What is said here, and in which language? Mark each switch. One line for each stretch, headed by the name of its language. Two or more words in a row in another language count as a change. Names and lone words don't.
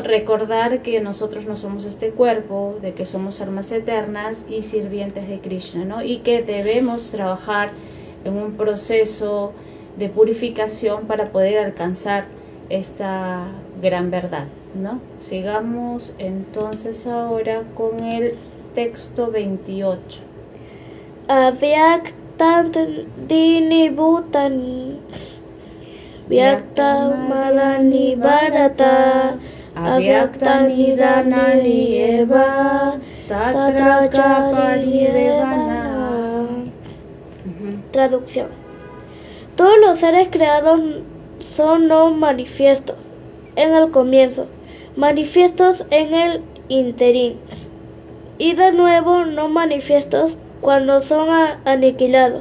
Spanish: Recordar que nosotros no somos este cuerpo, de que somos almas eternas y sirvientes de Krishna, ¿no? Y que debemos trabajar en un proceso de purificación para poder alcanzar esta gran verdad, ¿no? Sigamos entonces ahora con el texto 28.
Sanskrit: Avyaktandini bhutani Vyaktamadani bharata Avyaktani dhanani eva Tatra cha paridevana.
Spanish: Traducción. Todos los seres creados son no manifiestos en el comienzo, manifiestos en el interín, y de nuevo no manifiestos cuando son aniquilados.